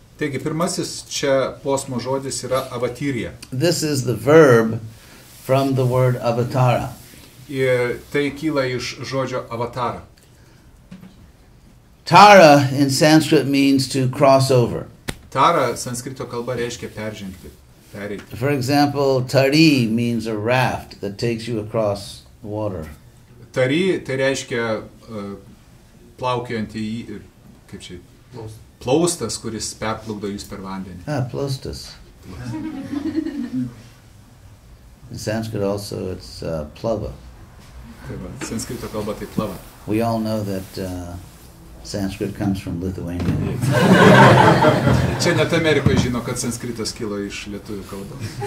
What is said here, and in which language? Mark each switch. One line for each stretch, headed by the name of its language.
Lithuanian: Taigi, pirmasis čia posmo žodis yra avatirya.
English: This is the verb from the word avatara.
Lithuanian: Ir tai kyla iš žodžio avatara.
English: Tara in Sanskrit means to cross over.
Lithuanian: Tara sanskrito kalba reiškia peržengti, pereiti.
English: For example, tari means a raft that takes you across water.
Lithuanian: Tari tai reiškia plaukiojantį, kaip čia, plaustas, kuris perplukdo jūs per vandenį. Plostus.
English: In Sanskrit also it's plava.
Lithuanian: Tai va, sanskrito kalba tai plava.
English: We all know that Sanskrit comes from Lithuania.
Lithuanian: Čia net Amerikoje žino, kad sanskritas kilo iš lietuvių kalbos.